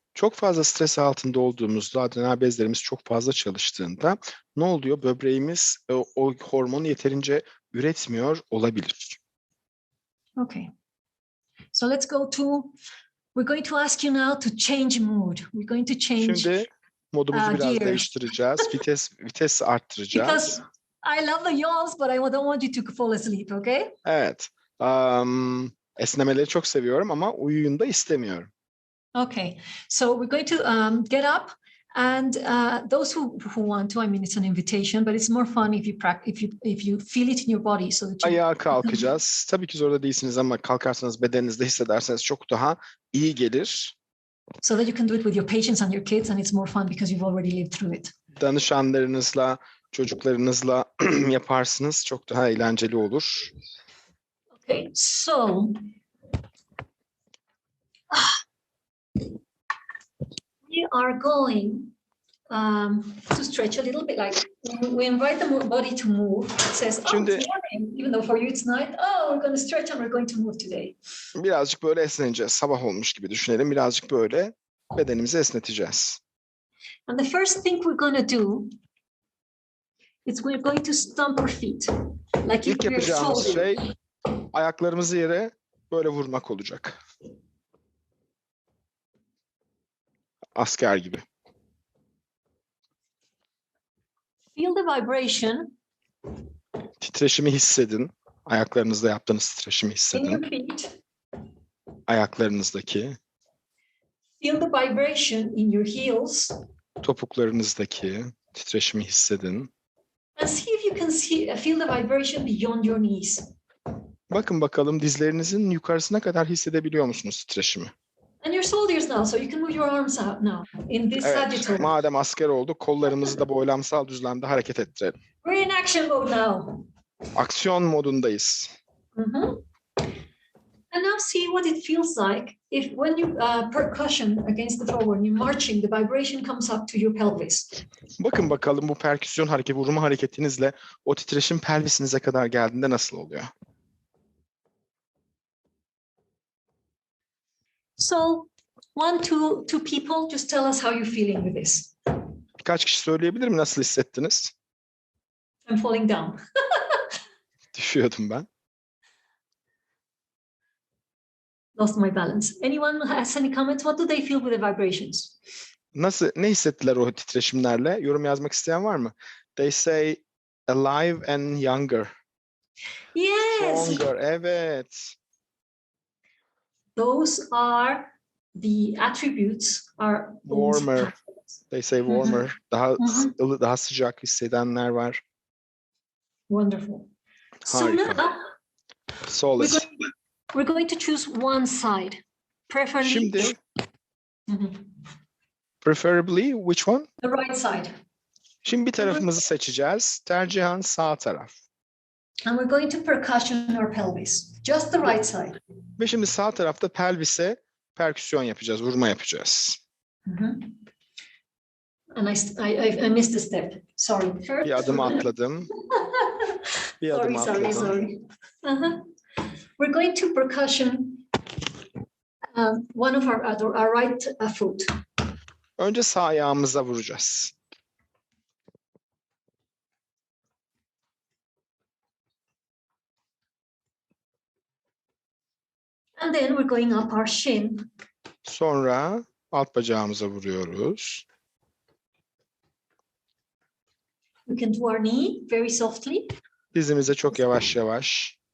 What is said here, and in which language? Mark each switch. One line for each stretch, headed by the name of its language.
Turkish: Çok fazla stres altında olduğumuzda, adrenal bezlerimiz çok fazla çalıştığında ne oluyor? Böbreğimiz o hormonu yeterince üretmiyor olabilir.
English: Okay. So let's go to, we're going to ask you now to change mood. We're going to change
Turkish: Şimdi modumuzu biraz
English: gears.
Turkish: değiştireceğiz. Vites arttıracağız.
English: Because I love the yawns, but I don't want you to fall asleep, okay?
Turkish: Evet. Esnemeleri çok seviyorum ama uyuyun da istemiyorum.
English: Okay, so we're going to get up, and those who want to, I mean, it's an invitation, but it's more fun if you practice, if you feel it in your body, so that you.
Turkish: Ayağa kalkacağız. Tabii ki zorda değilsiniz ama kalkarsanız bedeninizde hissederseniz çok daha iyi gelir.
English: So that you can do it with your patients and your kids, and it's more fun because you've already lived through it.
Turkish: Danışanlarınızla, çocuklarınızla yaparsınız. Çok daha eğlenceli olur.
English: Okay, so. We are going to stretch a little bit, like we invite the body to move. It says, oh,
Turkish: Şimdi,
English: it's morning, even though for you it's night. Oh, we're going to stretch and we're going to move today.
Turkish: Birazcık böyle esneyeceğiz. Sabah olmuş gibi düşünelim. Birazcık böyle bedenimizi esneteceğiz.
English: And the first thing we're going to do is we're going to stomp our feet. Like
Turkish: İlk yapacağımız şey ayaklarımızı yere böyle vurmak olacak. Asker gibi.
English: Feel the vibration
Turkish: Titreşimi hissedin. Ayaklarınızda yaptığınız titreşimi
English: in
Turkish: hissedin.
English: your feet.
Turkish: Ayaklarınızdaki,
English: Feel the vibration in your heels.
Turkish: topuklarınızdaki titreşimi hissedin.
English: And see if you can feel the vibration beyond your knees.
Turkish: Bakın bakalım dizlerinizin yukarısına kadar hissedebiliyor musunuz titreşimi?
English: And your shoulders now, so you can move your arms out now in this
Turkish: Evet,
English: Sagittarius.
Turkish: madem asker olduk, kollarımızı da boylamsal düzlemde hareket ettirelim.
English: We're in action mode now.
Turkish: Aksiyon modundayız. Mhm.
English: And now see what it feels like if when you percussion against the floor, when you're marching, the vibration comes up to your pelvis.
Turkish: Bakın bakalım bu perküsyon hareketi, vurma hareketinizle o titreşim pelvisinize kadar geldiğinde nasıl oluyor?
English: So two people, just tell us how you're feeling with this.
Turkish: Birkaç kişi söyleyebilir mi? Nasıl hissettiniz?
English: I'm falling down.
Turkish: Düşüyordum ben.
English: Lost my balance. Anyone has any comments? What do they feel with the vibrations?
Turkish: Ne hissettiler o titreşimlerle? Yorum yazmak isteyen var mı?
English: They say alive and younger. Yes. Stronger,
Turkish: evet.
English: Those are the attributes are Warmer. They say warmer.
Turkish: Daha Hı ılı, daha sıcak hissedenler var.
English: Wonderful. So
Turkish: Harika.
English: now Solid. we're going to choose one side, preferably
Turkish: Şimdi Mhm.
English: preferably which one? the right side.
Turkish: Şimdi bir tarafımızı seçeceğiz. Tercihen sağ taraf.
English: And we're going to percussion our pelvis, just the right side.
Turkish: Ve şimdi sağ tarafta pelvise perküsyon yapacağız, vurma yapacağız.
English: Mhm. And I missed a step. Sorry.
Turkish: Bir adım atladım. Bir adım atladım.
English: Sorry. Uh-huh. We're going to percussion one of our right foot.
Turkish: Önce sağ ayağımıza vuracağız.
English: And then we're going up our shin.
Turkish: Sonra alt bacağımıza vuruyoruz.
English: We can do our knee very softly.
Turkish: Dizimize çok yavaş yavaş.